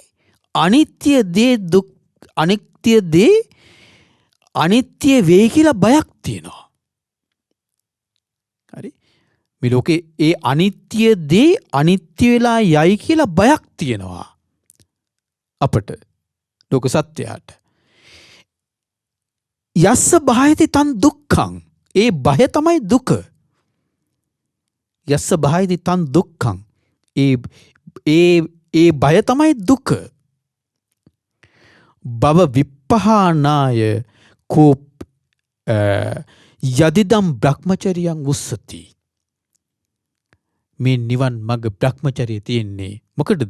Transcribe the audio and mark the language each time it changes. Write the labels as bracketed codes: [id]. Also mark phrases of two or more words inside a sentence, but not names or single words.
[si] අනිත්‍ය දේ අනිත්‍ය වෙයි කියලා බයක් තියෙනවා. හරි මේ ලෝකේ ඒ අනිත්‍ය දේ අනිත්‍ය වෙලා යයි කියලා බයක් තියෙනවා. අපට ලෝක සත්‍යයට [pi] යස්ස භායති තන් දුක්ඛං. [si] ඒ භය තමයි දුක. [pi] යස්ස භායති තන් දුක්ඛං. [si] ඒ භය තමයි දුක. [pi] භව විප්පහානාය කෝ යදිදම් බ්‍රහ්මචරියං උස්සති. [si] මේ නිවන් මඟ බ්‍රහ්මචරිය තියෙන්නේ මොකටද?